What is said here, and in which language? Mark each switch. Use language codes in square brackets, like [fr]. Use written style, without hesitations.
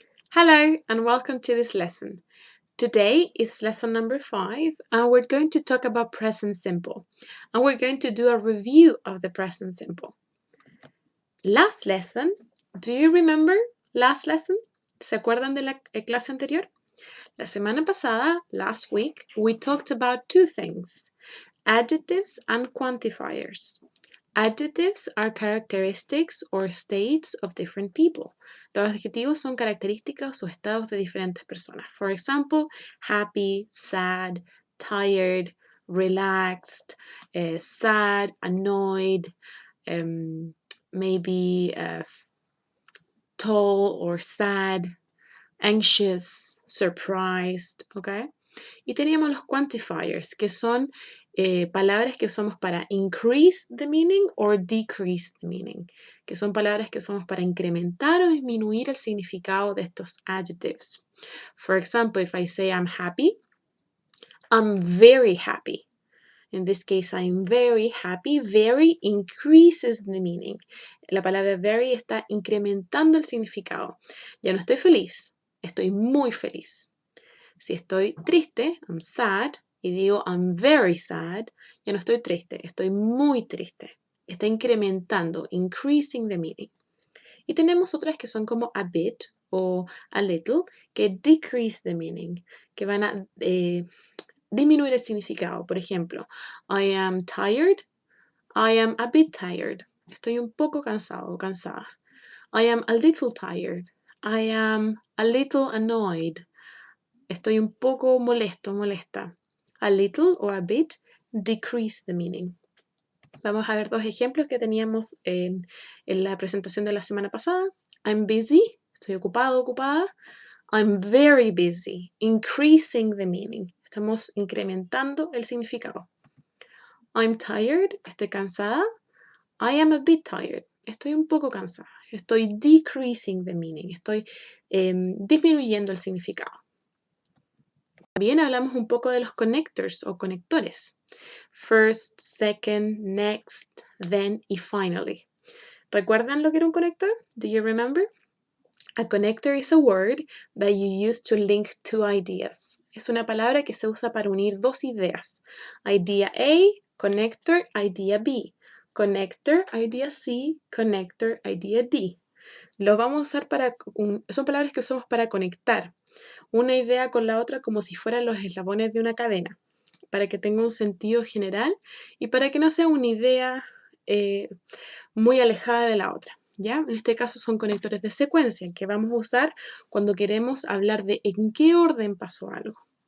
[en] Hello and welcome to this lesson. Today is lesson number 5 and we're going to talk about present simple and we're going to do a review of the present simple. Last lesson, do you remember last lesson? [es] ¿Se acuerdan de la clase anterior? La semana pasada, [en] last week, we talked about two things, adjectives and quantifiers. Adjectives are characteristics or states of different people. [es] Los adjetivos son características o estados de diferentes personas. [en] For example, happy, sad, tired, relaxed, sad, annoyed, maybe tall or sad, anxious, surprised, ¿ok? [es] Y teníamos los quantifiers, que son palabras que usamos para [en] increase the meaning or decrease the meaning, [es] que son palabras que usamos para incrementar o disminuir el significado de estos adjectives. [en] For example, if I say I'm happy, I'm very happy. In this case, I'm very happy. Very increases the meaning. [es] La palabra very está incrementando el significado. Ya no estoy feliz, estoy muy feliz. Si estoy triste, [en] I'm sad, [es] y digo [en] I'm very sad, [es] ya no estoy triste, estoy muy triste. Está incrementando, [en] increasing the meaning. [es] Y tenemos otras que son como a bit o a little, que [en] decrease the meaning, [es] que van a disminuir el significado. Por ejemplo, [en] I am tired, I am a bit tired. [es] Estoy un poco cansado o cansada. [en] I am a little tired, I am a little annoyed. [es] Estoy un poco molesto, molesta. [en] A little o a bit decrease the meaning. [es] Vamos a ver dos ejemplos que teníamos en la presentación de la semana pasada. [en] I'm busy, [es] estoy ocupado, ocupada. [en] I'm very busy, increasing the meaning. [es] Estamos incrementando el significado. [en] I'm tired, [es] estoy cansada. [en] I am a bit tired, [es] estoy un poco cansada. Estoy [en] decreasing the meaning, [es] estoy disminuyendo el significado. También hablamos un poco de los connectors o conectores. [en] First, second, next, then y finally. [es] ¿Recuerdan lo que era un conector? [en] Do you remember? A connector is a word that you use to link two ideas. [es] Es una palabra que se usa para unir dos ideas. [en] Idea A, connector, idea B. Connector, idea C, connector, idea D. [es] Lo vamos a usar son palabras que usamos para conectar una idea con la otra como si fueran los eslabones de una cadena, para que tenga un sentido general y para que no sea una idea muy alejada de la otra. ¿Ya? En este caso son conectores de secuencia que vamos a usar cuando queremos hablar de en qué orden pasó algo.